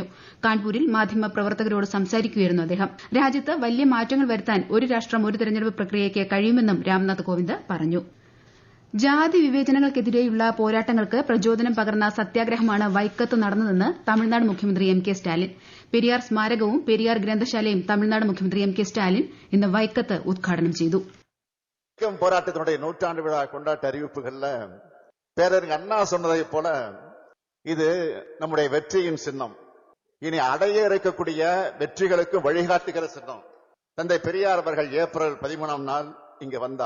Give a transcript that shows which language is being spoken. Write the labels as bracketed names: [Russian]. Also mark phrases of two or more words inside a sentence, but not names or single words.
[Malayalam] കാൺപൂരിൽ മാധ്യമപ്രവർത്തകരോട് സംസാരിക്കുകയായിരുന്നു അദ്ദേഹം. രാജ്യത്ത് വലിയ മാറ്റങ്ങൾ വരുത്താൻ ഒരു രാഷ്ട്രം ഒരു തിരഞ്ഞെടുപ്പ് പ്രക്രിയയ്ക്ക് കഴിയുമെന്നും രാംനാഥ് കോവിന്ദ് പറഞ്ഞു. ജാതി വിവേചനങ്ങൾക്കെതിരെയുള്ള പോരാട്ടങ്ങൾക്ക് പ്രചോദനം പകർന്ന സത്യാഗ്രഹമാണ് വൈക്കത്ത് നടന്നതെന്ന് തമിഴ്നാട് മുഖ്യമന്ത്രി എം.കെ. സ്റ്റാലിൻ. പെരിയാർ സ്മാരകവും പെരിയാർ ഗ്രന്ഥശാലയും തമിഴ്നാട് മുഖ്യമന്ത്രി എം.കെ. സ്റ്റാലിൻ ഇന്ന് വൈക്കത്ത് ഉദ്ഘാടനം ചെയ്തു. [Tamil] போராட்டத்தினுடைய 100ஆண்டு விழா கொண்டாட்ட அறிவிப்புகள்ல பேரறிஞர் அண்ணா சொன்னதை போல இது நம்முடைய வெற்றியின் சின்னம். இனி அடைய இருக்கக்கூடிய வெற்றிகளுக்கு வழிகாட்டுகிற சின்னம். தந்தை பெரியார் அவர்கள் ஏப்ரல் 13ஆம் நாள் இங்க வந்தார்.